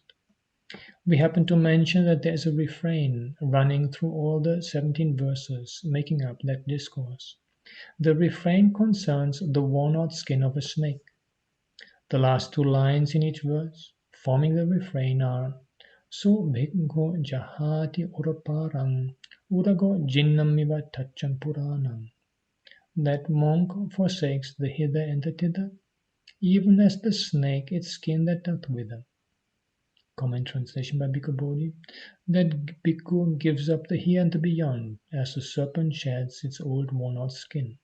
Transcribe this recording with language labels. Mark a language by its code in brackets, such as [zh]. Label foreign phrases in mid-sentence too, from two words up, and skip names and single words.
[en] We happen to mention that there is a refrain running through all the 17 verses making up that discourse. The refrain concerns the worn-out skin of a snake. The last two lines in each verse, forming the refrain, are [pi] So bhikkhu jahati uraparang urago jinnamiva tacham puranam. [en] That monk forsakes the hither and the thither, even as the snake its skin that doth wither. Comment translation by Bhikkhu Bodhi. That bhikkhu gives up the here and the beyond, as the serpent sheds its old worn-out skin.